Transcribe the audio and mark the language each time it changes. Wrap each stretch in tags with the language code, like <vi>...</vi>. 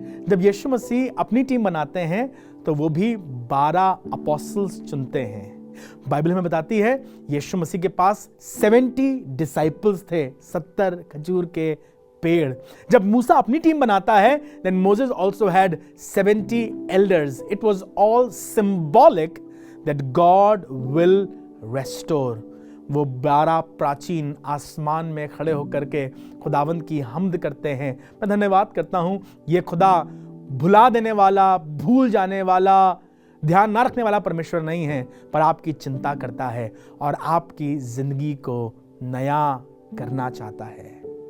<hi>जब यीशु मसीह अपनी टीम बनाते हैं तो वो भी 12 अपोस्टल्स चुनते हैं। बाइबल हमें बताती है यीशु मसीह के पास 70 डिसाइपल्स थे, 70 खजूर के पेड़। जब मूसा अपनी टीम बनाता है</hi> <en>then Moses also had 70 elders. It was all symbolic that God will restore.</en> <hi>वो 12 प्राचीन आसमान में खड़े होकर के खुदावंद की हम्द करते हैं। मैं धन्यवाद करता हूं, ये खुदा भुला देने वाला, भूल जाने वाला, ध्यान ना रखने वाला परमेश्वर नहीं है, पर आपकी चिंता करता है और आपकी जिंदगी को नया करना चाहता है।</hi>